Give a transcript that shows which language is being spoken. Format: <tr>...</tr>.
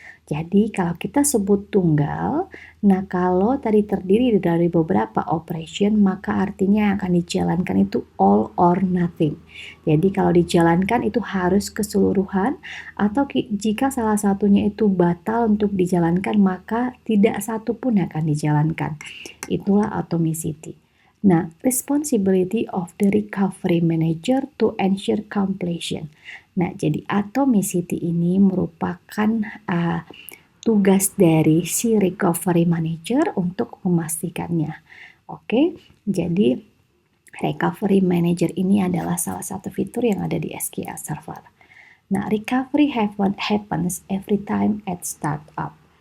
<id>Jadi kalau kita sebut tunggal, nah kalau tadi terdiri dari beberapa operation, maka artinya yang akan dijalankan itu</id> <en>all or nothing.</en> <id>Jadi kalau dijalankan itu harus keseluruhan, atau jika salah satunya itu batal untuk dijalankan, maka tidak satu pun akan dijalankan. Itulah atomicity. Nah,</id> <en>responsibility of the recovery manager to ensure completion.</en> <id>Nah, jadi atomicity ini merupakan tugas dari si recovery manager untuk memastikannya. Oke, jadi recovery manager ini adalah salah satu fitur yang ada di SQL Server. Nah,</id> <en>recovery happens every time at startup.</en>